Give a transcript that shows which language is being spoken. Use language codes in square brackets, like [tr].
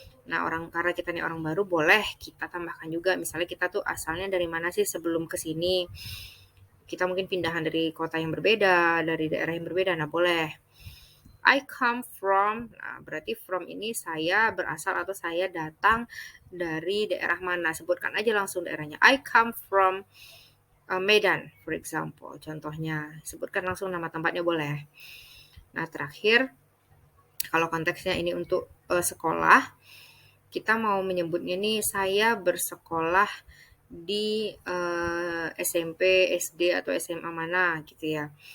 [id] Nah, karena kita nih orang baru boleh kita tambahkan juga misalnya kita tuh asalnya dari mana sih sebelum ke sini. Kita mungkin pindahan dari kota yang berbeda, dari daerah yang berbeda. Nah, boleh. [en] I come from, [id] nah berarti from ini saya berasal atau saya datang dari daerah mana. Sebutkan aja langsung daerahnya. [en] I come from Medan, for example. [id] Contohnya, sebutkan langsung nama tempatnya boleh. Nah, terakhir, kalau konteksnya ini untuk sekolah, kita mau menyebutnya nih saya bersekolah di SMP, SD atau SMA mana gitu ya.